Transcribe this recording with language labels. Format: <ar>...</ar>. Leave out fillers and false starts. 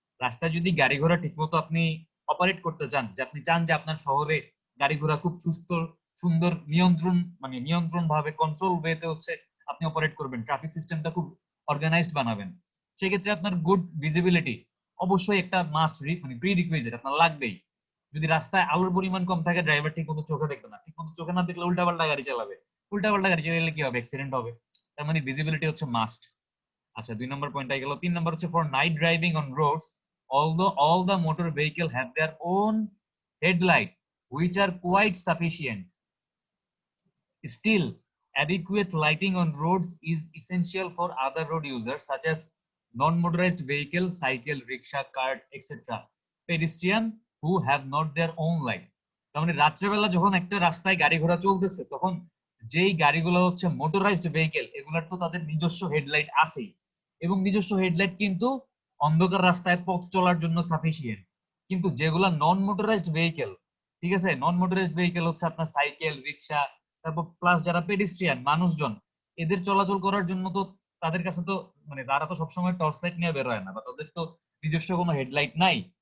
<bn>রাস্তায় যদি গাড়ি ঘোড়া ঠিকমতো আপনি অপারেট করতে চান, যে আপনি চান যে আপনার শহরে গাড়ি ঘোড়া খুব সুস্থ, সুন্দর, নিয়ন্ত্রণ, মানে নিয়ন্ত্রণ ভাবে, কন্ট্রোল ওয়েতে হচ্ছে আপনি অপারেট করবেন, ট্রাফিক সিস্টেমটা খুব অর্গানাইজড বানাবেন, সেক্ষেত্রে আপনার গুড ভিজিবিলিটি অবশ্যই একটা মাস্ট, মানে প্রি রিকুইজিট আপনার লাগবেই। যদি রাস্তায় আলোর পরিমাণ কম থাকে, ড্রাইভার ঠিক মতো চোখে দেখবে না, ঠিক মতো চোখে না দেখলে উল্টাপাল্টা গাড়ি চালাবে, উল্টাপাল্টা গাড়ি চালালে কি হবে, অ্যাক্সিডেন্ট হবে। তার মানে ভিজিবিলিটি হচ্ছে মাস্ট। আচ্ছা, 2 নম্বর পয়েন্ট গেল। 3 নম্বর হচ্ছে,</bn> <en>For night driving on roads, although all the motor vehicle have their own headlight which are quite sufficient, still adequate lighting on roads is essential for other road users such as non-motorized vehicle, cycle, rickshaw, cart, etc., pedestrian who have not their own light.</en> <bn>তার মানে রাত্রেবেলা যখন একটা রাস্তায় গাড়ি ঘোড়া চলতেছে, তখন যেই গাড়িগুলো হচ্ছে মোটরাইজড ভেহিকেল, এগুলোর তো তাদের নিজস্ব হেডলাইট আছেই, এবং নিজস্ব হেডলাইট কিন্তু অন্ধকার রাস্তায় পথ চলার জন্য সাফিসিয়েন্ট। কিন্তু যেগুলা নন মোটরাইজড ভেহিকেল, ঠিক আছে, নন মোটরাইজড ভেহিকেল হচ্ছে আপনার সাইকেল, রিক্সা, তারপর প্লাস যারা পেডিস্ট্রিয়ান মানুষজন, এদের চলাচল করার জন্য তো তাদের কাছে তো, মানে তারা তো সবসময় টর্চ লাইট নিয়ে বের হয় না, বা তাদের তো নিজস্ব কোনো হেডলাইট নাই।</bn>